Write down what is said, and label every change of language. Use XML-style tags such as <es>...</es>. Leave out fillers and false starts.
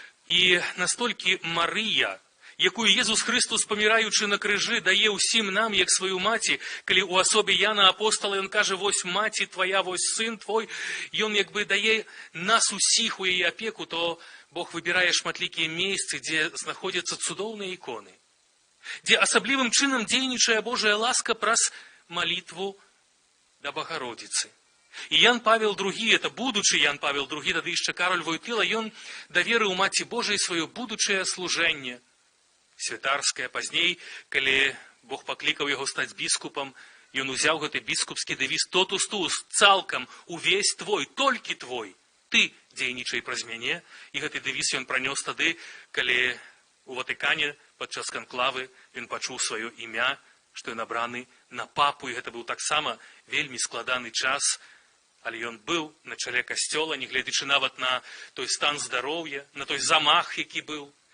<uk>І настільки Марія, яку Єсус Христос, помираючи на крижі, дає усім нам, як свою маті, коли у особі Яна Апостола, він каже,</uk> <be>«Вось маті твоя, вось син твой»,</be> <uk>і він якби дає нас усіх у її опеку, то Бог вибирає шматлікія місця, де знаходяться цудовні ікони, де особливим чином дійнічає Божия ласка праз молитву до Богородицы.</uk> <be>І Ян Павел II, это будучи Ян Павел II, тады еще Кароль Войтыла, ён доверил Маті Божией свое будучее служение, святарское. Пазней, коли Бог покликал его стать біскупом, ён узял гэты біскупский девиз «Тотус туус», цалкам, увесь твой, толькі твой, ты дзейнічай праз мяне. І гэты девиз ён пронес тады, коли у Ватыкане падчас канклавы ён пачуў свое імя, што ён абраны на папу, і гэта быў таксама вельмі складаны час, але ён быў на чале касцёла, нягледзячы нават на той стан здароўя, на той замах, які быў.</be>